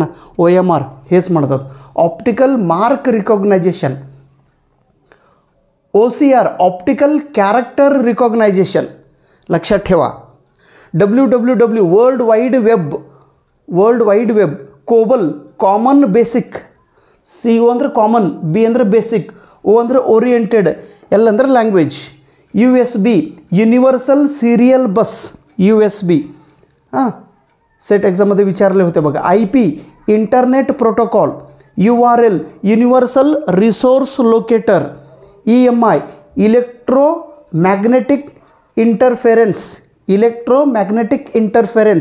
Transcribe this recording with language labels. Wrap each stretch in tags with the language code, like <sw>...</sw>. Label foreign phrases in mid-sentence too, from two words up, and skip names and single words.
<en>OMR</en> <mr>हेच म्हणतात,</mr> <en>optical mark recognition. OCR optical character recognition</en> <mr>लक्षात ठेवा.</mr> <en>WWW world wide web. COBOL common basic.</en> <kn>CO ಅಂದರೆ ಕಾಮನ್, B ಅಂದರೆ ಬೇಸಿಕ್, O ಅಂದರೆ ಓರಿಯೆಂಟೆಡ್, L ಅಂದರೆ ಲ್ಯಾಂಗ್ವೇಜ್.</kn> <en>USB universal serial bus.</en> <mr>USB</mr> <en>SET examमध्ये</en> <mr>विचारले होते बघा.</mr> <en>IP internet protocol. URL universal resource locator. EMI electromagnetic interference.</en>